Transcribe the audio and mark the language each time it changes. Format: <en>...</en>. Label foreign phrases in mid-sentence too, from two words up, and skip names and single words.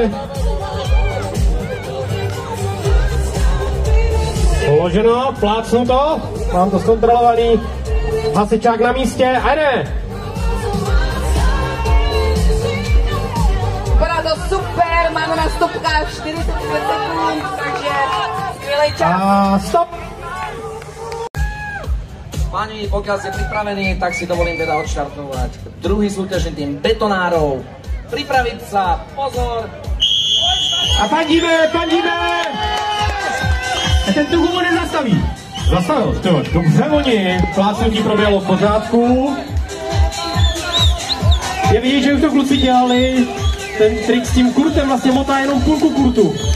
<cs>Položeno, plácnuto, mám to zkontrolovaný. Hasičák na místě a jde! Vypadá to super, máme na stopkách 45 sekund, takže skvělý čas. A stop!</cs> <sk>Páni, pokiaľ ste pripravení, tak si dovolím teda odštartovať druhý súťažný tým betonárov. Pripraviť sa, pozor!</sk> <cs>A fandíme! A ten tu gumu nezastaví. Zastavil, to dobře oni. Plácnutí proběhlo v pořádku. Je vidět, že už to kluci dělali. Ten trik s tím kurtem vlastně motá jenom půlku kurtu.</cs>